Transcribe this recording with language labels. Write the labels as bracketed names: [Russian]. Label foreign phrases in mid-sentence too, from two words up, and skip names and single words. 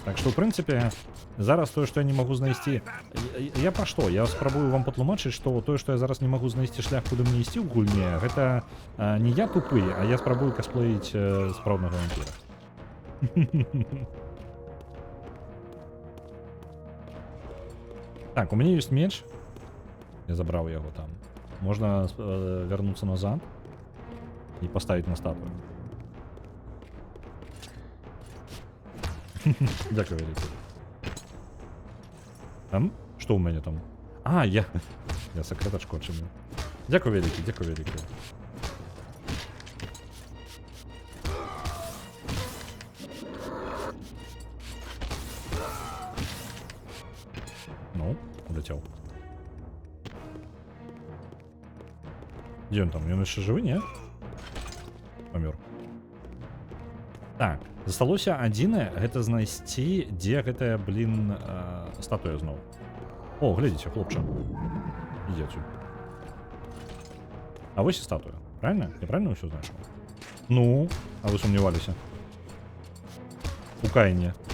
[Belarusian] Так што ў прынцыпе зараз тое што я не магу знайсці я пра што я спрабую вам патлумачыць што тое што я зараз не магу знайсці шлях куды мне ісці ў гульне гэта не я тупы а я спрабую касплеіць спраўнага вампіра. [Russian] Так, у меня есть меч. Я забрал его там. Можно вернуться назад и поставить на статую. [Ukrainian] Дякую, великий. [Russian] Там? Что у меня там? А, я секреточку отчинил. [Ukrainian] Дякую, великий, дякую, великий. Ну, [Russian] улетел. Где он там? Он еще живы, не? Помер. Так, [Belarusian] засталося адзінае, гэта знайсці, дзе гэтая, блин, статуя зноў. О, глядзіце, хлопча. Ідзе адсюль. А вось і статуя. Правильно? Я правильно ўсё знайшоў? Ну, а вы сумняваліся? У Каіне.